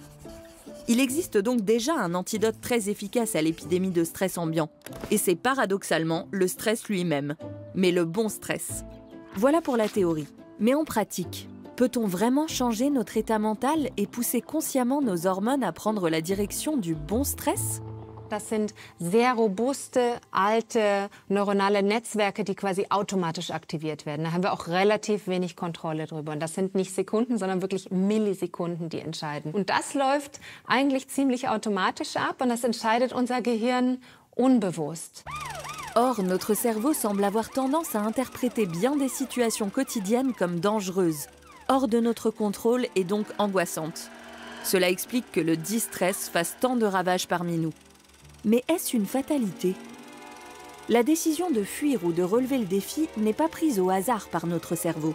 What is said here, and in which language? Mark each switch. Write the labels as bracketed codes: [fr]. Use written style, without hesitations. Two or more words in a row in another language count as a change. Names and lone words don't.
[fr] Il existe donc déjà un antidote très efficace à l'épidémie de stress ambiant. Et c'est paradoxalement le stress lui-même, mais le bon stress. Voilà pour la théorie. Mais en pratique, peut-on vraiment changer notre état mental et pousser consciemment nos hormones à prendre la direction du bon stress ? [de] Das sind sehr robuste, alte neuronale Netzwerke, die quasi automatisch aktiviert werden. Da haben wir auch relativ wenig Kontrolle drüber. Und das sind nicht Sekunden, sondern wirklich Millisekunden, die entscheiden. Und das läuft eigentlich ziemlich automatisch ab und das entscheidet unser Gehirn unbewusst. [fr] Or, notre cerveau semble avoir tendance à interpréter bien des situations quotidiennes comme dangereuses, hors de notre contrôle et donc angoissantes. Cela explique que le distress fasse tant de ravages parmi nous. Mais est-ce une fatalité? La décision de fuir ou de relever le défi n'est pas prise au hasard par notre cerveau.